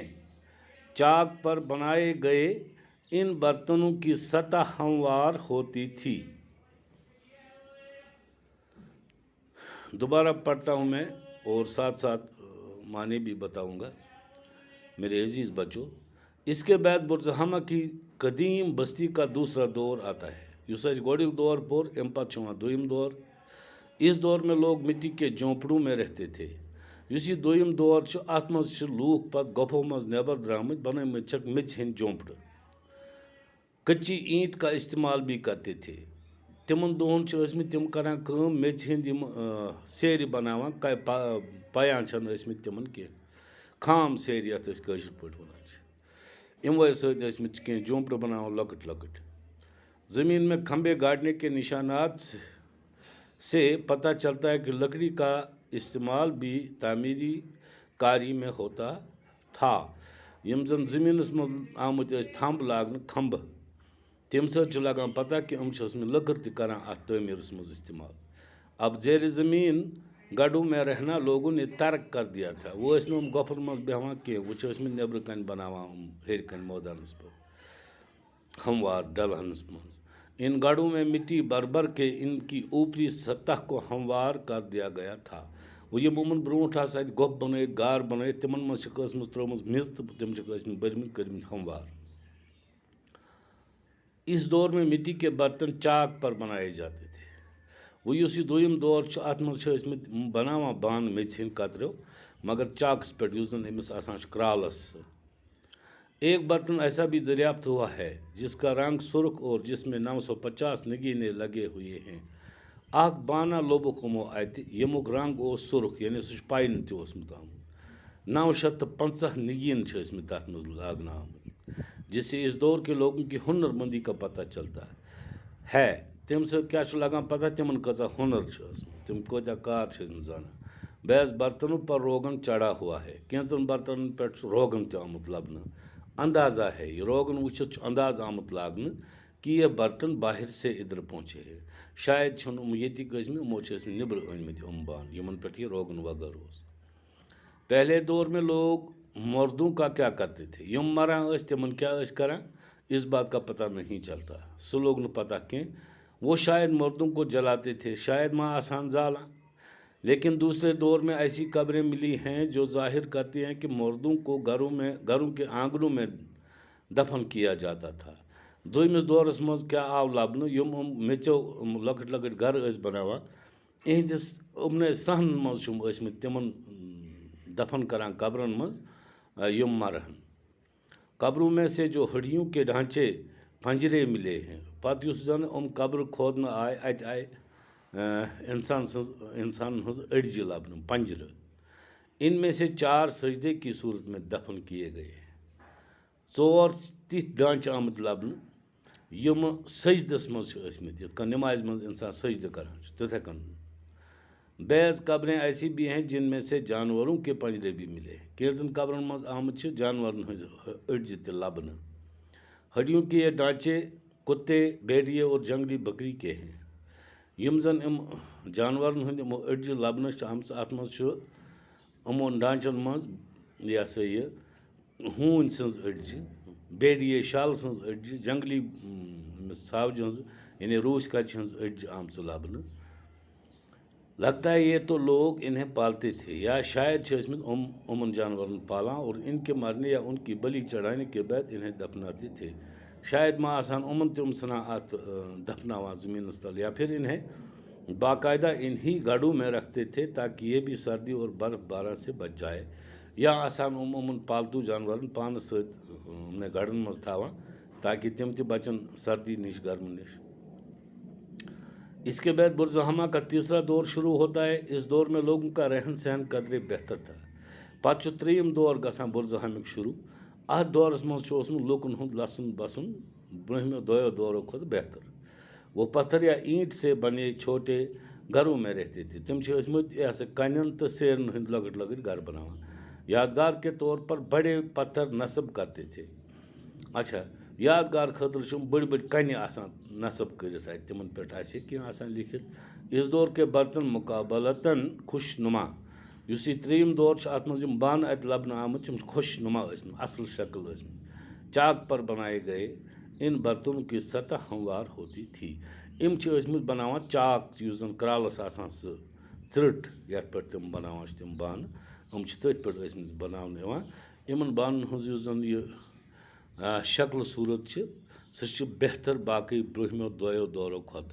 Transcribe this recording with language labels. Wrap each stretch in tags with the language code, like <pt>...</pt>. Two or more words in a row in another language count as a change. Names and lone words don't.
<ur>چاک پر بنائے گئے ان برتنوں کی سطح ہموار ہوتی تھی۔ دوبارہ پڑھتا ہوں میں اور ساتھ ساتھ معنی بھی بتاؤں گا۔ میرے عزیز بچوں، اس کے بعد برزہامہ کی قدیم بستی کا دوسرا دور آتا ہے۔</ur> <ks>یس اس گوڑیک دور پور ام پتہ چھُ یِوان دویم دور۔</ks> <ur>اس دور میں لوگ مٹی کے جھونپڑوں میں رہتے تھے۔</ur> <ks>یس یہ دویم دور چھُ، اتھ منٛز چھِ لوٗکھ پتہٕ گۄپھو منٛز نیبر درٛامٕتۍ، بنٲومٕتۍ چھِکھ میٚژِ ہٕنٛدۍ جھونپڑٕ۔</ks> <ur>کچی اینٹ کا استعمال بھی کرتے تھے۔</ur> <ks>تمن دۄہن چھِ ٲسمٕتۍ تِم کران کٲم، میٚژِ ہٕنٛدۍ یِم سیرِ بناوان، پیان چھنہٕ ٲسمٕتۍ تمن کینٛہہ، خام سیرِ یتھ أسۍ کٲشِر پٲٹھۍ ونان چھِ، یِموٕے سۭتۍ ٲسمٕتۍ کینٛہہ جھونپڑٕ بناوان لۄکٕٹۍ لۄکٕٹۍ۔</ks> <ur>زمین میں کھمبے گاڑنے کے نشانات سے پتہ چلتا ہے کہ لکڑی کا استعمال بھی تعمیری کاری میں ہوتا تھا۔</ur> <ks>یم زن زمینس مز آمٕتۍ ٲسۍ تھمب لاگنہٕ، کھمبہٕ، تمہِ سۭتۍ چھُ لگان پتہ کہ یِم چھِ ٲسمٕتۍ لٔکٕر تہِ کران اتھ تعمیرس منٛز استعمال۔</ks> <ur>اب زیر زمین گڑھوں میں رہنا لوگوں نے ترک کر دیا تھا۔</ur> <ks>وہ ٲسۍ نہٕ یِم گۄپھن منٛز بیٚہوان کینٛہہ، وہ چھِ ٲسمٕتۍ نیبرٕ کنہِ بناوان ہیٚرِ کنہِ مٲدانس پٮ۪ٹھ ہموار ڈلہنس منٛز۔</ks> <ur>ان گڑھوں میں مٹی بھر بھر کے ان کی اوپری سطح کو ہموار کر دیا گیا تھا۔</ur> <ks>وہ یم یمن برونٛٹھ آسہٕ اَتہِ گۄپھ بنٲیِتھ گار بنٲیِتھ تِمن منٛز چھِکھ ٲسمٕژ ترٲومٕژ میٚژ تہٕ تِم چھِکھ ٲسمٕتۍ بٔرمٕتۍ کٔرمٕتۍ ہموار.</ks> <ur>اس دور میں مٹی کے برتن چاک پر بنائے جاتے تھے.</ur> <ks>وہ یُس یہِ دوٚیِم دور چھُ اَتھ منٛز چھِ ٲسمٕتۍ بناوان بانہٕ میٚژِ ہٕنٛدۍ قطرو مگر چاکس پٮ۪ٹھ یُس زن أمِس آسان چھُ کرالس.</ks> <ur>ایک برتن ایسا بھی دریافت ہوا ہے جس کا رنگ سرخ اور جس میں 950 نگینے لگے ہوئے ہیں.</ur> <ks>اکھ بانہ لوٚبُکھ یِمو اَتہِ ییٚمیُک رنگ اوس سرخ یعنی سُہ چھُ پاینہٕ تہِ اوسمُت آمُت. 950 نگین چھِ ٲسمٕتۍ تَتھ منٛز لاگنہٕ آمٕتۍ</ks> <ur>جس سے اس دور کے لوگوں کی ہنر مندی کا پتہ چلتا ہے.</ur> <ks>تمہِ سۭتۍ کیٛاہ چھُ لگان پتہ تِمن کۭژاہ ہُنر چھِ ٲسمٕژ تِم کۭتیاہ کار چھِ ٲسمٕتۍ زانان.</ks> <ur>بعض برتنوں پر روغن چڑھا ہوا ہے.</ur> <ks>کینٛژن برتنن پٮ۪ٹھ چھُ روغن تہِ آمُت لبنہٕ.</ks> <ur>اندازہ ہے یہ</ur> <ks>روغن وٕچھِتھ چھُ انداز آمُت لاگنہٕ</ks> <ur>کہ یہ برتن باہر سے ادھر پہنچے ہے.</ur> <ks>شاید چھِنہٕ یِم ییٚتِکۍ ٲسمٕتۍ یِمو چھِ ٲسمٕتۍ نیٚبرٕ أنۍمٕتۍ یِم بانہٕ یِمن پٮ۪ٹھ یہِ روغن وغٲر اوس.</ks> <ur>پہلے دور میں لوگ مردوں کا کیا کرتے تھے.</ur> <ks>یم مران ٲسۍ تِمن کیٛاہ ٲسۍ کران</ks> <ur>اس بات کا پتہ نہیں چلتا.</ur> <ks>سُہ لوگ نہٕ پتہ کینٛہہ.</ks> <ur>وہ شاید مردوں کو جلاتے تھے</ur> <ks>شاید ما آسان زالان.</ks> <ur>لیکن دوسرے دور میں ایسی قبریں ملی ہیں جو ظاہر کرتی ہیں کہ مردوں کو گھروں کے آنگنوں میں دفن کیا جاتا تھا.</ur> <ks>دوٚیمِس دورس منٛز کیٛاہ آو لبنہٕ یِم میٚژیو لۄکٕٹۍ لۄکٕٹۍ گرٕ ٲسۍ بناوان اِہنٛدِس یِمنٕے صحنن منٛز چھِ یِم ٲسمٕتۍ تِمن دفن کران قبرن منٛز یِم مرہن.</ks> <ur>قبروں میں سے جو ہڈیوں کے ڈھانچے پنجرے ملے ہیں.</ur> <ks>پتہٕ یُس زن قبر کھودنہٕ آے اتہِ آیہِ انسانن ہٕنٛز أڈجہِ لبنہٕ پنجرٕ.</ks> <ur>ان میں سے 4 سجدے کی صورت میں دفن کیے گئے ہیں.</ur> <ks>4 تِتھۍ ڈانچہٕ آمٕتۍ لبنہٕ یِم سجدس منٛز چھِ ٲسمٕتۍ یِتھ کٔنۍ نمازِ منٛز انسان سجدٕ کران چھُ تِتھے کٔنۍ.</ks> <ur>بعض قبریں ایسی بھی ہیں جن میں سے جانوروں کے پنجرے بھی ملے ہیں.</ur> <ks>کینٛژن قبرن منٛز آمٕتۍ چھِ جانورن ہٕنٛزِ أڈجہِ تہِ لبنہٕ.</ks> <ur>ہڈیوں کے یہ ڈانچے کتے بھیڑیے اور جنگلی بکری کے ہیں.</ur> <ks>یم زن جانورن ہٕنٛدۍ یِمو أڈجہِ لبنہٕ چھِ آمژٕ اَتھ منٛز چھُ یِمن ڈانچن منٛز یہِ ہسا یہِ ہوٗنۍ سٕنٛز أڈجہِ بیڑیے شال سٕنٛز أڈجہِ جنگلی ژھاوجہِ ہٕنٛز یعنی روٗسۍ کچہِ ہٕنٛز أڈجہِ آمژٕ لبنہٕ.</ks> <ur>لگتا ہے یہ تو لوگ انہیں پالتے تھے یا</ur> <ks>شاید چھِ ٲسمٕتۍ یِمن جانورن پالان</ks> <ur>اور ان کے مرنے یا ان کی بلی چڑھانے کے بعد انہیں دفناتے تھے.</ur> <ks>شاید ما آسان یِمن تِم ژھٕنان اتھ دفناوان زمینس تل</ks> <ur>یا پھر انہیں باقاعدہ انہی گڑھوں میں رکھتے تھے تاکہ یہ بھی سردی اور برف باران سے بچ جائے.</ur> <ks>یا آسان یِمن پالتو جانورن پانس سۭتۍ گڑھن منٛز تھاوان تاکہ تِم تہِ بچن سردی نش گرمہٕ نش.</ks> <ur>اس کے بعد برزہما کا تیسرا دور شروع ہوتا ہے. اس دور میں لوگوں کا رہن سہن قدرے بہتر تھا.</ur> <ks>پتہٕ چھُ 3یم دور گژھان برزہامِک شروع. اتھ دورس منٛز چھُ اوسمُت لوٗکن ہُنٛد لسُن بسُن برٛونٛہمٮ۪و دۄیو دورو کھۄتہٕ بہتر.</ks> <ur>وہ پتھر یا اینٹ سے بنے چھوٹے گھروں میں رہتے تھے.</ur> <ks>تِم چھِ ٲسمٕتۍ کنٮ۪ن تہٕ سیرن ہٕنٛدۍ لۄکٕٹۍ لۄکٕٹۍ گھر بناوان.</ks> <ur>یادگار کے طور پر بڑے پتھر نصب کرتے تھے.</ur> <ks>اچھا یادگار خٲطرٕ چھِ بٔڑۍ بٔڑۍ کنہِ آسان نصب کٔرِتھ اَتہِ تِمن پٮ۪ٹھ آسہِ کینٛہہ آسان لیکھِتھ.</ks> <ur>اس دور کے برتن مقابلتاً خوش نما.</ur> <ks>یُس یہِ 3یم دور چھُ اتھ منٛز یِم بانہٕ اتہِ لبنہٕ آمٕتۍ یِم چھِ خوش نما ٲسمٕتۍ اصل شکل ٲسمٕتۍ.</ks> <ur>چاک پر بنائے گئے ان برتنوں کی سطح ہموار ہوتی تھی.</ur> <ks>یِم چھِ ٲسمٕتۍ بناوان چاک یُس زن کرالس آسان سُہ ژرٕٹ یتھ پٮ۪ٹھ تِم بناوان چھِ تِم بانہٕ یِم چھِ تٔتھۍ پٮ۪ٹھ ٲسمٕتۍ بناونہٕ یِوان. یِمن بانن ہٕنٛز یُس زن یہِ شکل صوٗرت چھِ سُہ چھِ بہتر باقٕے برٛونٛہمٮ۪و دۄیو دورو کھۄتہٕ.</ks>